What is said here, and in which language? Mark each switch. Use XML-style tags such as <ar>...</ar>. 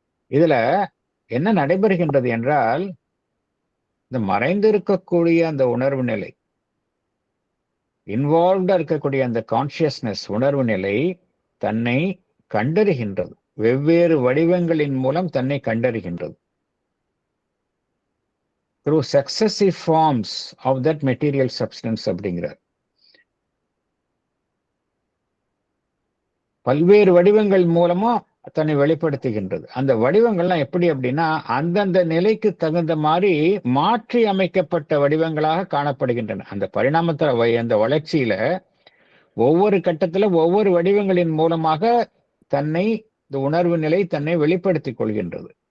<ta>இதுல என்ன நடைபெறுகின்றது என்றால், இந்த மறைந்திருக்கக்கூடிய அந்த உணர்வு நிலை, இன்வால்வ்டா இருக்கக்கூடிய அந்த கான்சியஸ்னஸ் உணர்வு நிலை தன்னை கண்டறிகின்றது. வெவ்வேறு வடிவங்களின் மூலம் தன்னை கண்டறிகின்றது.</ta> <en>through successive forms of that material substance</en> <ta>அப்படிங்கிறார். பல்வேறு வடிவங்கள் மூலமா தன்னை வெளிப்படுத்துகின்றது. அந்த வடிவங்கள்லாம் எப்படி அப்படின்னா, அந்தந்த நிலைக்கு தகுந்த மாதிரி மாற்றி அமைக்கப்பட்ட வடிவங்களாக காணப்படுகின்றன. அந்த பரிணாமத்துல அந்த வளர்ச்சியில ஒவ்வொரு கட்டத்துல ஒவ்வொரு வடிவங்களின் மூலமாக தன்னை, இந்த உணர்வு நிலை தன்னை வெளிப்படுத்திக் கொள்கின்றது.</ta>